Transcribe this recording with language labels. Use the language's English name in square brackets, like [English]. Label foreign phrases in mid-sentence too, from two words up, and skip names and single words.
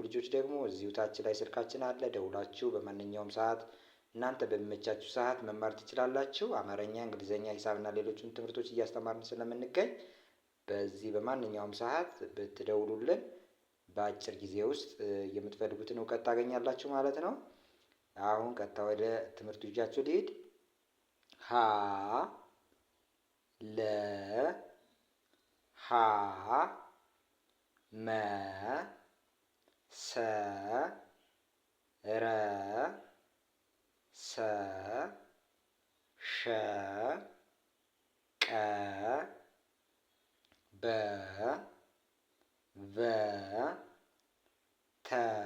[Amharic] ልጆች ደግሞ እዚሁ ታች ላይ ስልካችን አለ። ደውላችሁ በማንኛውም ሰዓት እናንተ በሚመቻችሁ ሰዓት መማር ትችላላችሁ። አማርኛ፣ እንግሊዝኛ፣ ሂሳብና ሌሎችን ትምህርቶች እያስተማርን ስለምንገኝ በዚህ በማንኛውም ሰዓት ብትደውሉልን በአጭር ጊዜ ውስጥ የምትፈልጉትን እውቀት ታገኛላችሁ ማለት ነው። አሁን ቀጥታ ወደ ትምህርቱ ይዣችሁ ልሂድ። ሀ ለ ሀ መ ሰ ረ ሰ ሸ ቀ በ ቨ ተ